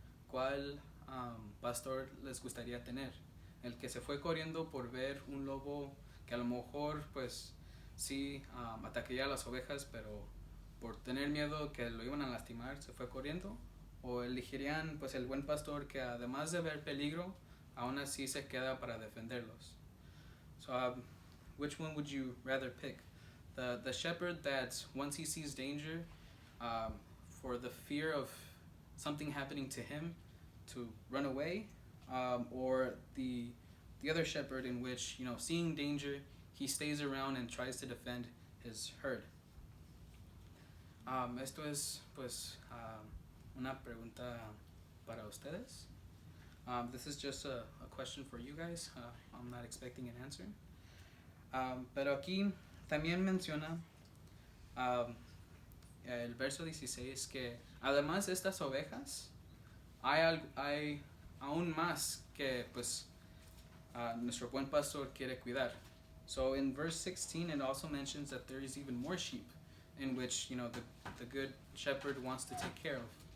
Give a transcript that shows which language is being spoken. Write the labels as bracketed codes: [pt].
[es] ¿Cuál pastor les gustaría tener? El que se fue corriendo por ver un lobo que a lo mejor pues sí atacaría a las ovejas, pero por tener miedo que lo iban a lastimar se fue corriendo, o elegirían pues el buen pastor que además de ver peligro aún así se queda para defenderlos. [en] So which one would you rather pick? The shepherd that once he sees danger, for the fear of something happening to him, to run away, or the other shepherd in which, seeing danger, he stays around and tries to defend his herd. [es] Esto es pues una pregunta para ustedes. [en] This is just a question for you guys. I'm not expecting an answer. [es] Pero aquí también menciona el verso 16 que además de estas ovejas hay aún más que pues nuestro buen pastor quiere cuidar. [en] So in verse 16 it also mentions that there is even more sheep in which the good shepherd wants to take care of.